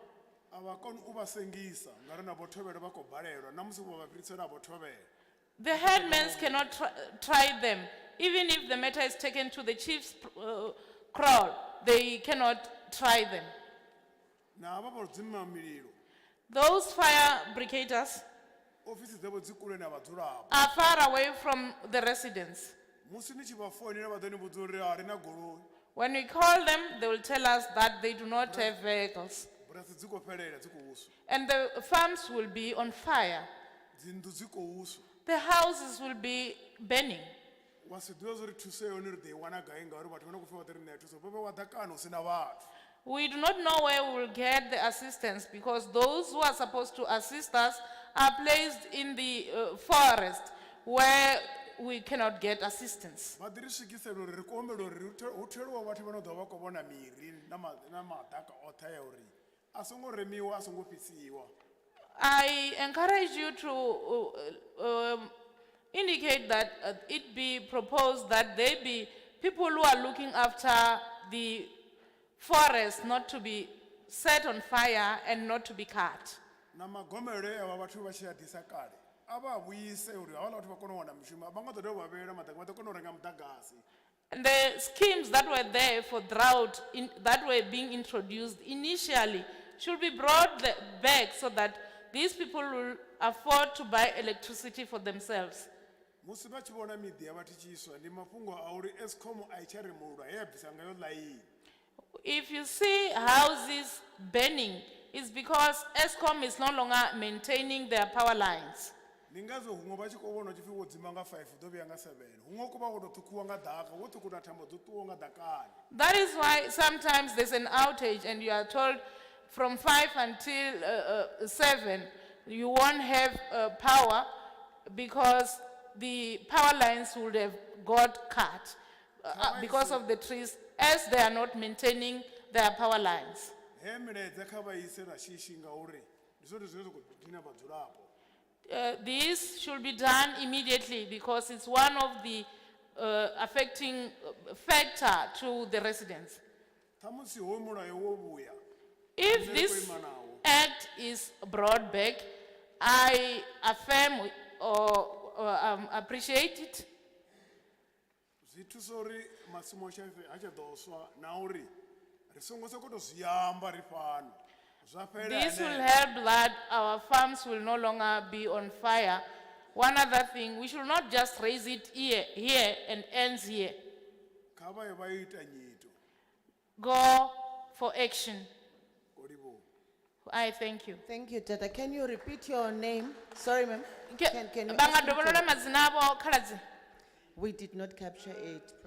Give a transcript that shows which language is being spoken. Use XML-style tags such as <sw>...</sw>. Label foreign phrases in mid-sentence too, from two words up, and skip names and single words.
<en>The headmen cannot try them. Even if the matter is taken to the chief's kraal, they cannot try them. Those fire brigaders</en> <ve>ofisi dzavho dzi kule na vhadzulapo.</ve> <en>are far away from the residents.</en> <ve>Musi ni tshi vha foinela vha ḓo ni vhudza uri a ri na goloi.</ve> <en>When we call them, they will tell us that they do not have vehicles.</en> <ve>Bulasi dzi khou fhelela dzi khou uswa.</ve> <en>And the farms will be on fire.</en> <ve>Dzinnḓu dzi khou uswa.</ve> <en>The houses will be burning.</en> <ve>Wa si ḓivha zwa uri thuso ya hone ri ḓo i wana gai ngauri vhathu vha na khou pfha vha ḓo ri ṋea thuso. Vha wa ḓa kana hu sina vhathu.</ve> <en>We do not know where we will get the assistance because those who are supposed to assist us are placed in the forest where we cannot get assistance.</en> <ve>Vha ḓi ri swikisela uri ri khou humbela uri hu tholiwa vhathu vha no ḓo vha khou vhona miri na maḓaka oṱhe ya uri a songo remiwa, a songo fhisiwa.</ve> <en>I encourage you to indicate that it be proposed that there be people who are looking after the forest not to be set on fire and not to be cut.</en> <ve>Na magomelo ava vhathu vha tshi a ḓisa kale. A vha vhuise uri havhala vhathu vha kone u wana mushumo. Vha nga ḓo dovha vha vhela maḓaka vha ḓo kona u renga muḓagasi.</ve> <en>And the schemes that were there for drought that were being introduced initially should be brought back so that these people will afford to buy electricity for themselves.</en> <ve>Musi vha tshi vhona miḓi ya vhathu tshi iswa ndi mafhungo a uri Eskom a i tsha remulwa he ya bvisa ngayo ḽaini.</ve> <en>If you see houses burning, it's because Eskom is no longer maintaining their power lines.</en> <ve>Ndi ngazwo huṅwe vha tshi khou vhona tshipfi wo dzima nga 5 ḓo vhuya nga 7. Huṅwe ku vha wo tou ṱhukhuwa nga ḓaka, wo ṱhukhula thambo dzo ṱuwa nga ḓakani.</ve> <en>That is why sometimes there's an outage and you are told from 5 until 7 you won't have power because the power lines would have got cut because of the trees as they are not maintaining their power lines.</en> <ve>He milaedza kha vha ise na shishi ngauri ndi zwone zwine zwa khou dina vhadzulapo.</ve> <en>This should be done immediately because it's one of the affecting factor to the residents.</en> <ve>Thamusi hoyu mulayo wo vhuya.</ve> <en>If this act is brought back, I affirm or appreciate it.</en> <ve>Zwi thusa uri masimo shafe a tsha ḓo swa na uri ri songo sokou zwi amba ri fano.</ve> <en>This will help that our farms will no longer be on fire. One other thing, we should not just raise it here and ends here.</en> <ve>Kha vha ye vha ita nyito.</ve> <en>Go for action.</en> <ve>Kolibo.</ve> <en>I thank you. Thank you, Tata. Can you repeat your name? Sorry, ma'am. Can you Banga ask me</en> <ve>dovolola</ve> <en>to-</en> <ve>madzina avo khaladzi.</ve> <en>We did not capture it.</en>